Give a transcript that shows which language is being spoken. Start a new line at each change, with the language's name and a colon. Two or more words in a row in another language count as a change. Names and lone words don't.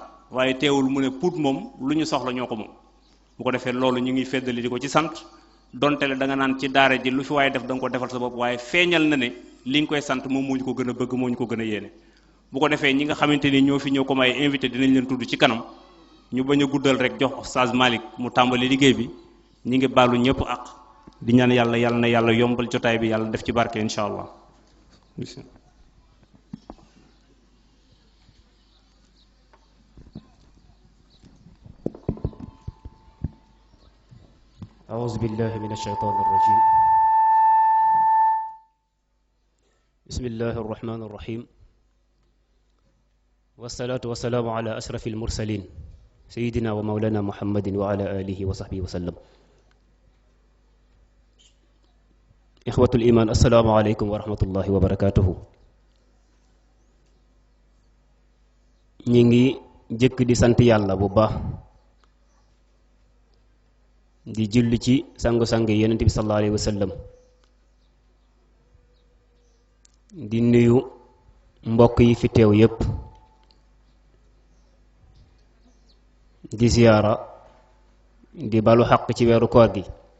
Wolof: waaye teewul mu ne Pout moom lu ñu soxla ñoo ko moom bu ko defee loolu ñu ngi feddali di ko ci sant donte le da nga naan ci daara ji lu fi waaye def da nga ko defal sa bopp waaye feeñal na ne li nga koy sant moom moo ñu ko gën a bëgg moo ñu ko gën a yéene bu ko defee ñi nga xamante ni ñoo fi ñëw comme ay invité dinañ leen tudd ci kanam ñu bañ a guddal rek jox Oustaz Malick mu tàmbali liggéey bi ñi ngi baalu ñëpp ak di ñaan yàlla na yàlla yombal jotaay bi yàlla def ci barke
Arabic: إن شاء الله. أعوذ بالله من الشيطان الرجيم بسم الله الرحمن الرحيم والصلاة والسلام على أشرف المرسلين سيدنا ومولانا محمد وعلى آله وصحبه وسلم. إخوة الإيمان، السلام عليكم ورحمة الله وبركاته.
Wolof: نيغي جëkk di sant yàlla bu baax di julli ci sangu-sang yonent bi
Arabic: صلى الله عليه وسلم
Wolof: di nuyu mbokk yi fi teew yépp di ziyaara di balu xaq ci weeru koor gi.